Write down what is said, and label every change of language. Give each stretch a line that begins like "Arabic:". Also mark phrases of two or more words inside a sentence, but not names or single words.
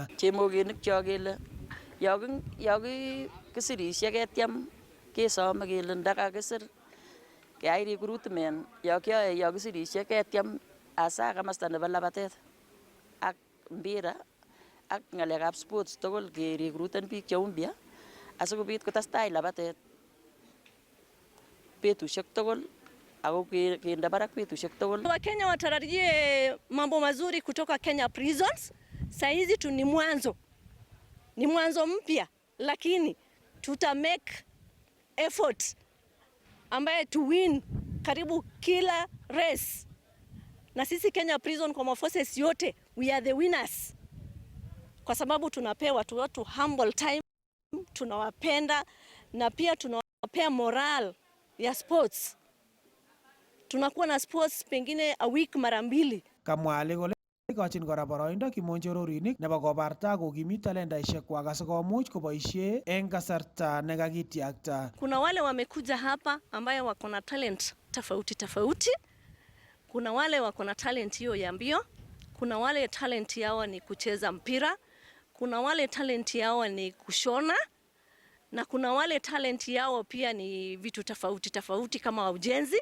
Kalenjin: Chemogenik cho kele kisirisiek ketyem kesome kele ndakakisir keyai recruitment yo kisirisiek ketyem asa kamasta nebo labatet ak mpira ak ng'alekab sports tugul ke recruiten biik cheu mpya asikobit kotestai labatet betusiek tugul ako kende barak betusiek tugul.
Swahili: Wakenya watarajie mambo mazuri kutoka Kenya Prisons. Saizi tu ni mwanzo mpya, lakini tuta
English: make effort
Swahili: ambaye
English: to win
Swahili: karibu kila race, na sisi Kenya Prison kwa forces yote
English: we are the winners,
Swahili: kwa sababu tunapewa watu
English: humble time,
Swahili: tunawapenda na pia tunawapea moral ya sports. Tunakuwa na sports pengine
English: a week
Swahili: mara 2.
Kalenjin: Kamwa alikole ikochin kora boroindo kimonjororinik nebo kobarta kokimit talentaisiek kwak asikomuch koboisie eng kasarta nekakitiakta.
Swahili: Kuna wale wamekuja hapa ambayo wako na talent tofauti. Kuna wale wako na talent hiyo ya mbio, kuna wale talent yao ni kucheza mpira, kuna wale talent yao ni kushona, na kuna wale talent yao pia ni vitu tofauti kama ujenzi.